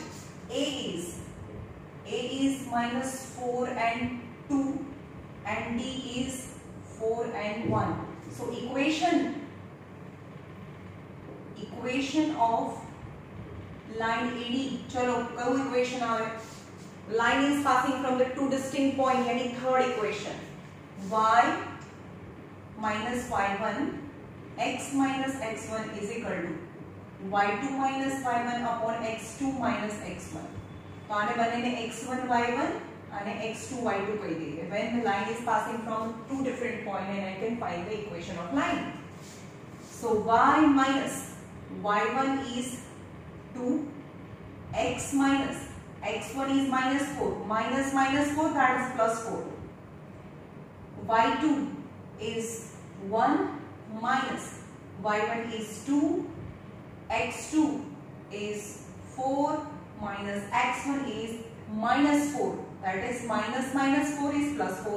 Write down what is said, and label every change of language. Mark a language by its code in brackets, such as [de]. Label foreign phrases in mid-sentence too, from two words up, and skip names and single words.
[en] A is -4 and 2 and D is 4 and 1. So equation of line AD. [gu] ચલો કયો equation आवे? [en] Line is passing from the two distinct points, यानी third equation. Y minus y1 x minus x1 is equal to y2 minus y1 upon x2 minus x1. [gu] તો આને બંનેને [en] x1 y1 and x2 y2 [gu] કહી દેંગે. [en] When the line is passing from two different points, and I can find the equation of line. So y minus y1 is 2, x minus x1 is -4, minus -4 that is +4. y2 is 1 minus y1 is 2, x2 is 4 minus x1 is -4, that is minus -4 is +4.